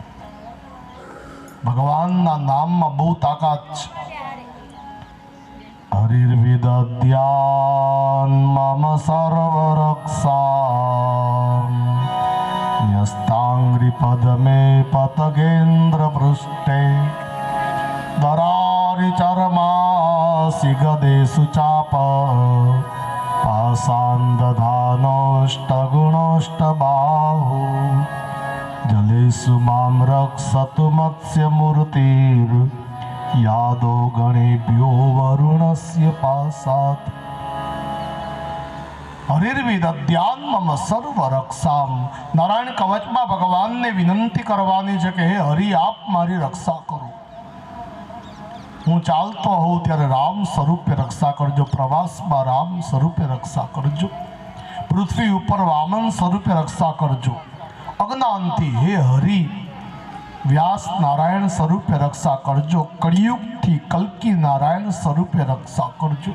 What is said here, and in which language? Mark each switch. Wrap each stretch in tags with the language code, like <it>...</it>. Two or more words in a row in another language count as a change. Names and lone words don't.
<gu>ભગવાનના નામમાં બહુ તાકાત છે.</gu> <sa>હરિર્વિદધ્યાન મમ સર્વ રક્ષા ન્યસ્તાંગ્રી પદમે પતગેન્દ્ર પૃષ્ઠે દરા परिचरमासि गदेषु चाप पाषाण्डधानोष्टगुणोष्टबाहु जलेषु मां रक्षतु मत्स्यमूर्तिर्यादो गणेभ्यो वरुणस्य पाशात् હરિર્વિદધ્યાન મમ સર્વ રક્ષામ.</sa> <gu>નારાયણ કવચમાં ભગવાનને વિનંતી કરવાની છે કે હે હરિ, આપ મારી રક્ષા કરો. હું ચાલતો હોઉં ત્યારે રામ સ્વરૂપે રક્ષા કરજો, પ્રવાસમાં રામ સ્વરૂપે રક્ષા કરજો, પૃથ્વી ઉપર વામન સ્વરૂપે રક્ષા કરજો, અજ્ઞાનથી હે હરિ વ્યાસ નારાયણ સ્વરૂપે રક્ષા કરજો, કળિયુગથી કલ્કી નારાયણ સ્વરૂપે રક્ષા કરજો.</gu>